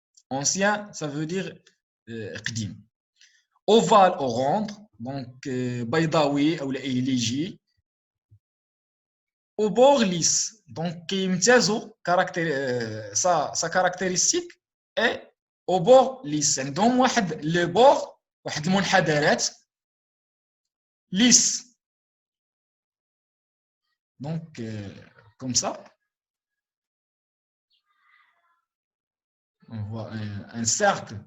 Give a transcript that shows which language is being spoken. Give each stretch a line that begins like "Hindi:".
French: Ancien, ça veut dire قديم. Ovale ou ronde, donc
Arabic: بيضاوي أو إيليجي.
French: Au bord lisse, donc sa caractéristique est au bord lisse.
Arabic: عندهم واحد لي بور واحد المنحدرات lisse.
French: Donc comme ça on voit un cercle.